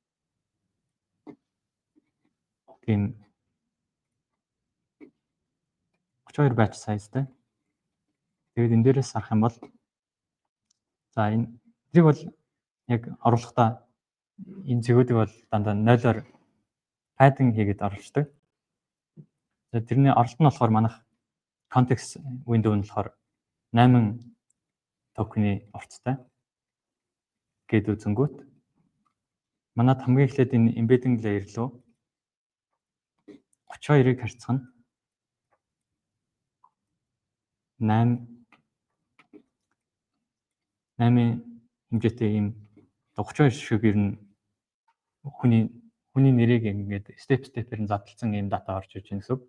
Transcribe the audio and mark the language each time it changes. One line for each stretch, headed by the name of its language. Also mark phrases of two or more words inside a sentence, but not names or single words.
Mongolian: Тийм 32 байц сайзтай. Тэгээд энэ дээрээс харах юм бол за энийг бол яг оруулахдаа энэ зэгүүдийг бол дандаа 0-оор пайдинг хийгээд оруулцдаг. Тэгээд тэрний оролт нь болохоор манайх
English: context window
Mongolian: нь болохоор 8 токены орцтой гээд үзэнгүүт манайд хамгийн эхлээд энэ
English: embedding layer
Mongolian: руу 32-ыг харьцах нь 8 хэмжээтэй ийм 32 шиг ер нь хүний нэрийг ингээд step-step-ээр задлсан ийм дата орж иж байна гэсэн үг.